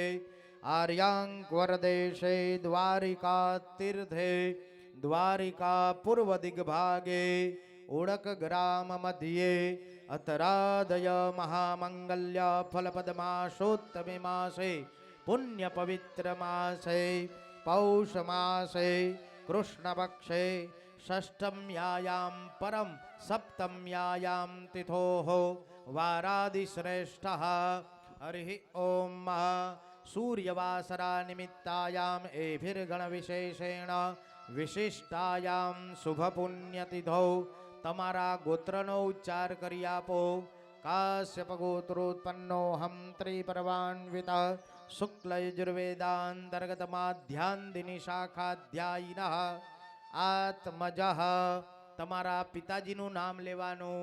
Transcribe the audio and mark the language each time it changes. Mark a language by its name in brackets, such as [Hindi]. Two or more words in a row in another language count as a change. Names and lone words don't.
[Sanskrit] आर्याङ्क्वरदेशे द्वारिकातीर्थे द्वारिकापूर्वदिग्भागे उडकग्राममध्ये अतरादय महामङ्गल्य फलपदमासोत्तमे मासे पुण्यपवित्रमासे पौषमासे कृष्णपक्षे षष्ठम्यायां परं सप्तम्यायां तिथोः वारादिश्रेष्ठः हरिः ॐ सूर्यवासरानिमित्तायाम् एभिर्गणविशेषेण विशिष्टायां शुभपुण्यतिथौ [Gujarati] તમારા ગોત્રનો ઉચ્ચાર કરી આપો. [Sanskrit] કાશ્યપ ગોત્રોત્પન્નોહમ ત્રિપર્વાન્વિત શુક્લયજુર્વેદાંતર્ગત માધ્યાન્તિની શાખાધ્યાયિનઃ આત્મજઃ. [Gujarati] તમારા પિતાજીનું નામ લેવાનું.